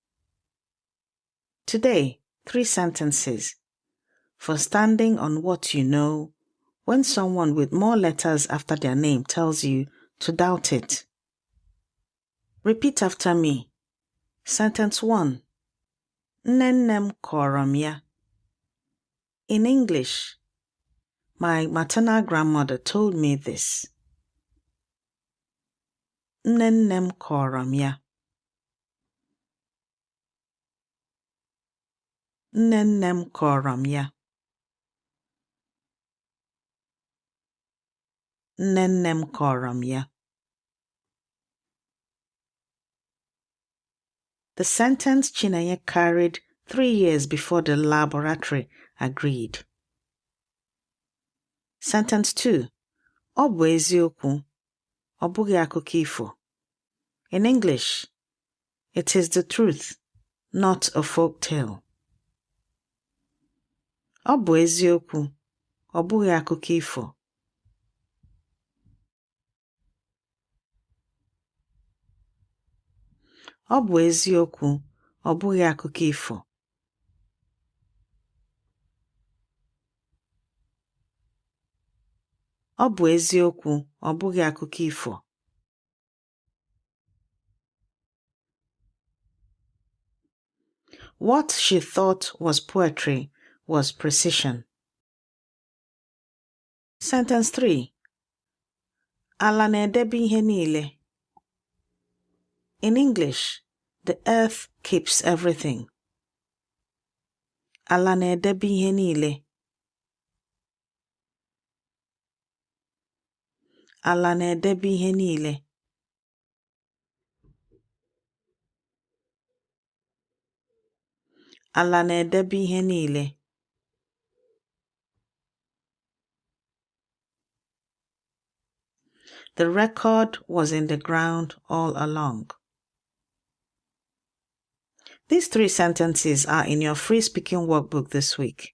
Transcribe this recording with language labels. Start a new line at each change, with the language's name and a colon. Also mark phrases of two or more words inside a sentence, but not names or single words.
English: Today, 3 sentences for standing on what you know when someone with more letters after their name tells you to doubt it. Repeat after me. Sentence 1.
Igbo: Nnenem kọrọ ya.
English: In English, my maternal grandmother told me this.
Igbo: Nnenem kọrọ ya. Nnenem kọrọ ya. Nnenem kọrọ ya.
English: The sentence Chinenye carried 3 years before the laboratory agreed. Sentence 2.
Igbo: Ọ bụ eziokwu, ọ bụghị akụkọ ifo.
English: In English, it is the truth, not a folk tale.
Igbo: Ọ bụ eziokwu, ọ bụghị akụkọ ifo. Ọ bụ eziokwu, ọ bụghị akụkọ ifo. Ọ bụ eziokwu, ọ bụghị akụkọ ifo.
English: What she thought was poetry was precision. Sentence 3.
Igbo: Ala na-edebe ihe niile.
English: In English, the earth keeps everything.
Igbo: Ala na-edebe ihe niile. Ala na-edebe ihe niile. Ala na-edebe ihe niile.
English: The record was in the ground all along. These 3 sentences are in your free speaking workbook this week.